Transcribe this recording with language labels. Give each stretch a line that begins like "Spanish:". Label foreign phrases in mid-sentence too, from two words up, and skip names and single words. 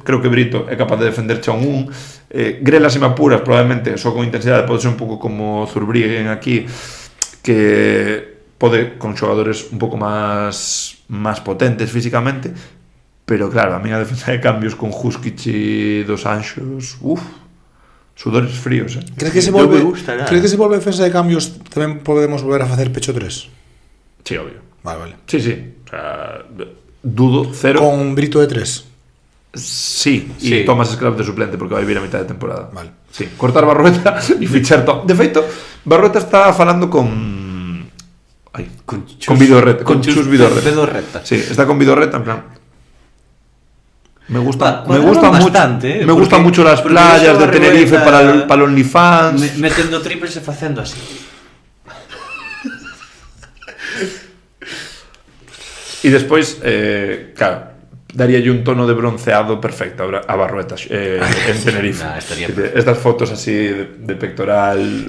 Galician: Creo que Brito é capaz de defenderche a un 1. Grelas e Mapuras, probablemente, só con intensidade, pode ser un pouco como Zurbriggen aquí, que pode con xogadores un pouco máis potentes físicamente. Pero claro, a miña defensa de cambios con Huskic e Dos Anxos, sudores fríos,
Spanish: Crees que se
Galician: Non volve,
Spanish: me gusta nada.
Galician: crees que se volve defensa de cambios tamén podemos volver a facer pecho 3?
Spanish: Sí, obvio. Vale. Sí. O sea, dudo, cero. Con Brito de 3. Sí, Sí. y Thomas Scrap de suplente porque va a vivir a mitad de temporada. Vale. Sí, cortar Barrueta y fichar Tom.
Galician: De feito, Barrueta está falando con Vidorreta, con Chus Vidorreta. Vidorreta.
Spanish: Sí, está con Vidorreta en plan. Me gusta Cuadraron mucho, bastante, me gustan mucho las porque playas eso de Tenerife Barrueta para el OnlyFans.
Galician: metendo triples e facendo así. Y despois, claro, daríalle un tono de bronceado perfecto a Barrueta en Tenerife. Nah, estaría Estas fotos así de pectoral.